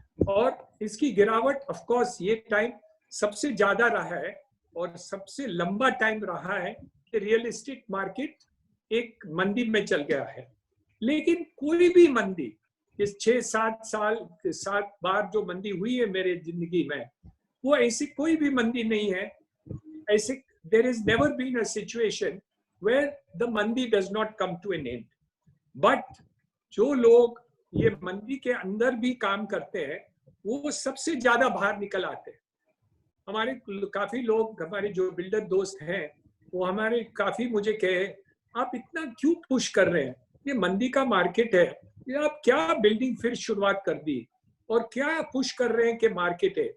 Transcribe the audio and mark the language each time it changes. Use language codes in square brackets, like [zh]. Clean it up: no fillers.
[hi] और इसकी गिरावट ऑफ कोर्स ये टाइम सबसे ज्यादा रहा है और सबसे लंबा टाइम रहा है कि रियल एस्टेट मार्केट एक मंदी में चल गया है। लेकिन कोई भी मंदी, इस 6-7 साल 7 बार जो मंदी हुई है मेरे जिंदगी में, वो ऐसी कोई भी मंदी नहीं है। [en] ऐसे there is never been a situation where the mandi does not come to an end. [hi] But जो लोग ये मंदी के अंदर भी काम करते हैं वो सबसे ज्यादा बाहर निकल आते हैं। हमारे काफी लोग, हमारे जो बिल्डर दोस्त हैं, वो हमारे काफी मुझे कहे, आप इतना क्यों पुश कर रहे हैं, ये मंदी का मार्केट है, ये आप क्या बिल्डिंग फिर शुरुआत कर दी और क्या पुश कर रहे हैं कि मार्केट है।